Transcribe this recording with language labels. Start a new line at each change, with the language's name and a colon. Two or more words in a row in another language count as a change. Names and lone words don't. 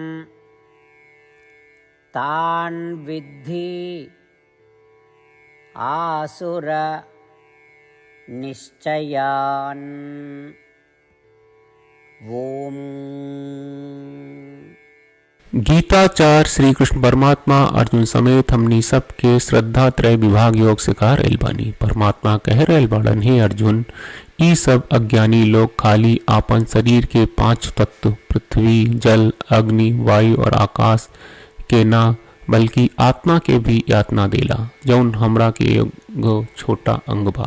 Sanskrit: तान् विद्धि आसुर निश्चयान्। ओम।
Bhojpuri: गीताचार श्री कृष्ण परमात्मा अर्जुन समेत हमनी सबके श्रद्धा त्रय विभाग योग सिखा रहल बानी। परमात्मा कह रहल बाड़न, हे अर्जुन, ई सब अज्ञानी लोग खाली आपन शरीर के 5 तत्व पृथ्वी, जल, अग्नि, वायु और आकाश के ना बल्कि आत्मा के भी यातना देला, जौन हमरा के एगो छोटा अंग बा।